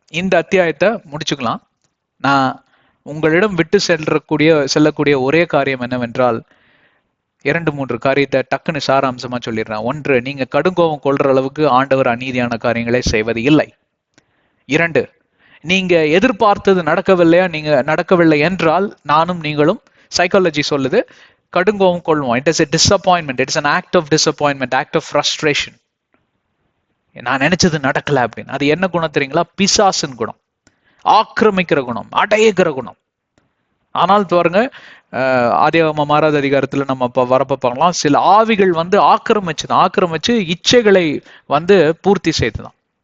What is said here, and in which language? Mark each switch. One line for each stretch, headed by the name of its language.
Tamil: இந்த அத்தியாயத்தை முடிச்சுக்கலாம். நான் உங்களிடம் விட்டு செல்லக்கூடிய ஒரே காரியம் என்னவென்றால், 2-3 காரியத்தை டக்குன்னு சாராம்சமா சொல்லிடுறேன். 1, நீங்க கடுங்கோபம் கொள்ற அளவுக்கு ஆண்டவர் அநீதியான காரியங்களை செய்வது இல்லை. 2, நீங்க எதிர்பார்த்தது நடக்கவில்லை என்றால் நானும் நீங்களும், சைக்காலஜி சொல்லுது, கடுங்கோபம் கொள்வோம்.
English: It is a disappointment, it is an act of disappointment, act of frustration.
Tamil: நான் நினைச்சது நடக்கல அப்படின்னு. அது என்ன குணம் தெரியுங்களா? பிசாசின் குணம், ஆக்கிரமிக்கிற குணம், அடையிக்கிற குணம். ஆனால் பாருங்க, ஆதியாகமம் 6வது அதிகாரத்துல நம்ம வரப்ப பார்க்கலாம், சில ஆவிகள் ஆக்கிரமிச்சு இச்சைகளை பூர்த்தி செய்துதான்.